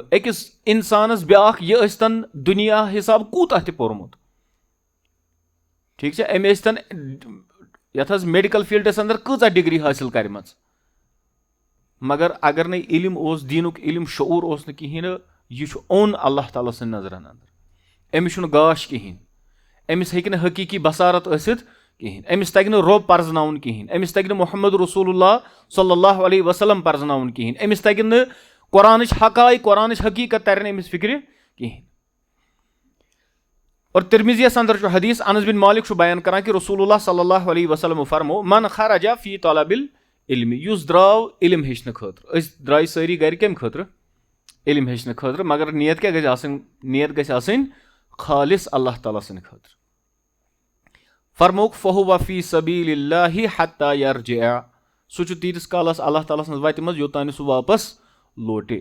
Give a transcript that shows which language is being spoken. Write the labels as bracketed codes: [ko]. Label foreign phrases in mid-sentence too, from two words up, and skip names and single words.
[ks] أکِس اِنسانس بیٛاکھ یہِ ٲسۍتن دُنیا حِساب کوٗتاہ تہِ پوٚرمُت, ٹھیٖک چھا, أمۍ ٲسۍتن یتھ حظ میڈِکل فیٖلڈس انٛدر کۭژاہ ڈگری حٲصِل کرِمژ, مگر اگر نہٕ علم اوس, دیٖنُک علم, شعوٗر اوس نہٕ کِہینۍ نہٕ, یہِ چھُ اوٚن اللہ تعالیٰ سٕنٛدِ نظرن انٛدر. أمِس چھُنہٕ گاش کِہینۍ, أمِس ہیٚکہِ نہٕ حقیٖقی بصارت ٲسِتھ کِہینۍ, أمِس تگہِ نہٕ رۄب پرزناوُن کِہینۍ, أمِس تگہِ نہٕ [ar] محمد رسول اللہ صلی اللہ علیہ وسلم [ks] پرزناوُن کِہینۍ, أمِس تگہِ نہٕ قرآنٕچ حقایق, قرآنٕچ حقیٖقت ترِ نہٕ أمِس فکرِ کِہینۍ. اور ترمذیَس اندر چھُ حدیث, انس بن مالک چھُ بیان کران کہ [ar] رسول اللہ صلی اللہ علیہ وسلم [ks] فرمو, [ar] من خرج فی طلب العلم, [ks] یُس درٛاو علم ہیٚچھنہٕ خٲطرٕ. أسۍ درٛاے سٲری گرِ کمہِ خٲطرٕ؟ علم ہیٚچھنہٕ خٲطرٕ, مگر نیت کیٛاہ گژھِ آسٕنۍ؟ نیت گژھِ آسٕنۍ خالص اللہ تعالیٰ سٕنٛدِ خٲطرٕ. فرموک [ar] فہو فی سبیل اللہ حتی یرجع, [ks] سُہ چھُ تیٖتِس کالس اللہ تعالیٰ سٕنٛز وتہِ منٛز یوٚتانۍ نہٕ سُہ واپس لوٹہِ.